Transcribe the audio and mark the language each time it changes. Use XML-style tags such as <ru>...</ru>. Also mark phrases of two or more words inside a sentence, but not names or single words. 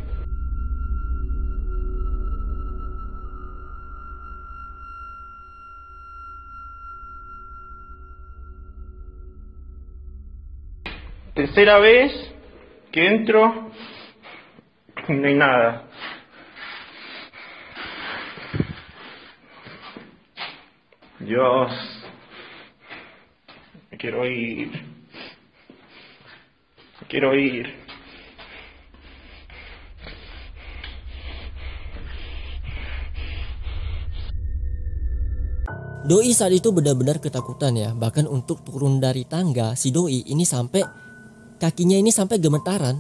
<es>Tercera vez que entro y no hay nada. Dios. quiero ir. Me quiero ir.</es> <id>Doi saat itu benar-benar ketakutan ya. Bahkan untuk turun dari tangga, si Doi ini sampai kakinya ini sampai gemetaran.</id>